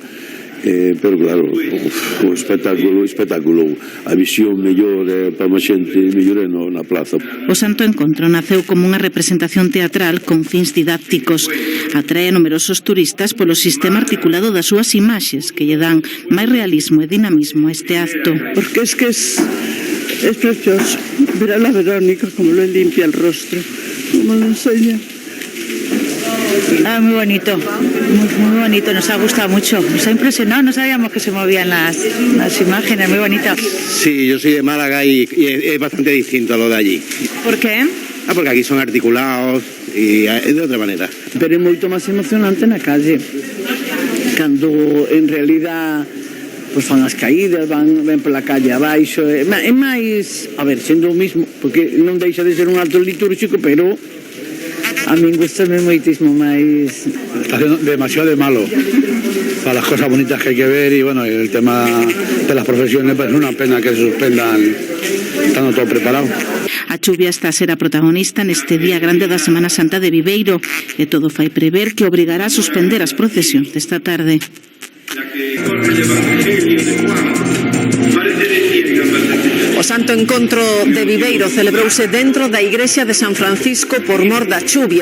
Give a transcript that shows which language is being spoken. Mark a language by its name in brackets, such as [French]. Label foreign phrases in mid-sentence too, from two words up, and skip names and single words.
[Galician] Pero claro, o espectáculo, a visión mellor para máis xente mellor é na plaza. O Santo Encontro naceu como unha representación teatral con fins didácticos. atrae a numerosos turistas polo sistema articulado das súas imaxes que lle dan máis realismo e dinamismo a este acto. [Spanish] Porque es precioso ver a la Verónica como le limpia el rostro, como lo enseña. Muy bonito, muy bonito, nos ha gustado mucho, nos ha impresionado, no sabíamos que se movían las imágenes, muy bonitas. Sí, yo soy de Málaga y es bastante distinto a lo de allí. ¿Por qué? Porque aquí son articulados y es de otra manera. [Galician] Pero é moito máis emocionante na calle, cando [Spanish] en realidad [Galician] pues fan as caídas, ven pola calle abaixo, é máis, a ver, sendo o mismo, porque non deixa de ser un acto litúrxico, pero a min gustame moitísimo máis. [Spanish] Está haciendo demasiado de malo para las cosas bonitas que hay que ver y bueno, el tema de las profesiones, pues es una pena que se suspendan estando todo preparado. [Galician] A chuvia está a ser a protagonista neste día grande da Semana Santa de Viveiro e todo fai prever que obrigará a suspender as procesións desta tarde. O Santo Encontro de Viveiro celebrouse dentro da igrexa de San Francisco por mor da chuvia.